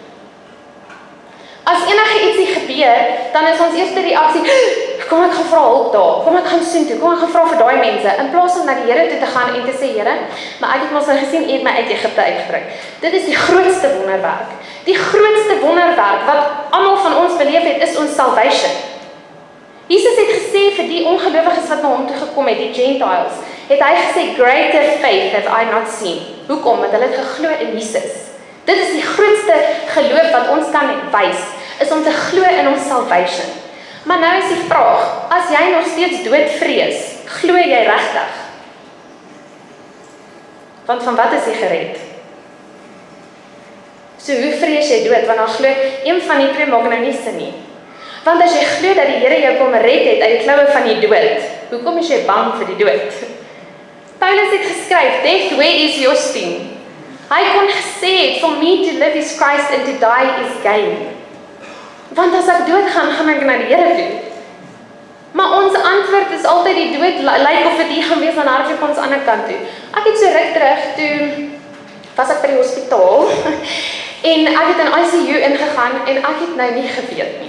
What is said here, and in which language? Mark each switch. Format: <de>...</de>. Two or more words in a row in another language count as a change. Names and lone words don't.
<af>As enige ietsie gebeur, dan is ons eerste reaksie, kom ek gaan vra hulp daar, kom ek gaan soen toe, kom ek gaan vra vir daai mense, in plaas om na die Here toe te gaan en te sê, Here, maar ek het mos nou gesien, U het my uit Egipte uitgebring. Dit is die grootste wonderwerk. Die grootste wonderwerk wat almal van ons beleef het, is ons salvation. Jesus het gesê vir die ongelowiges wat na hom toe gekom het, die Gentiles, het hy gesê,</af> <en>greater faith have I not seen.</en> <af>Hoekom? Want hulle het geglo in Jesus. Dit is die grootste geloof wat ons kan wys, is om te glo in ons salvation. Maar nou is die vraag, as jy nog steeds dood vrees, glo jy regtig? Want van wat is jy gered? So hoe vrees jy dood? Want dan glo een van die twee maak nou nie sin nie. Want as jy glo dat die Here jou kom red het uit die kloue van die dood, hoekom is jy bang vir die dood? Paulus het geskryf,</af> <en>death, where is your sting?</en> <af>Hy kon gesê het,</af> <en>for me to live is Christ and to die is gain.</en> <af>Want as ek doodgaan, gaan ek na die Here toe. Maar ons antwoord is altyd die dood, lyk of dit hier gaan wees, dan hardloop ons aan die ander kant toe. Ek het so ruk terug, toe was ek by die hospitaal, en ek het in ICU ingegaan, en ek het nou nie geweet nie.</af>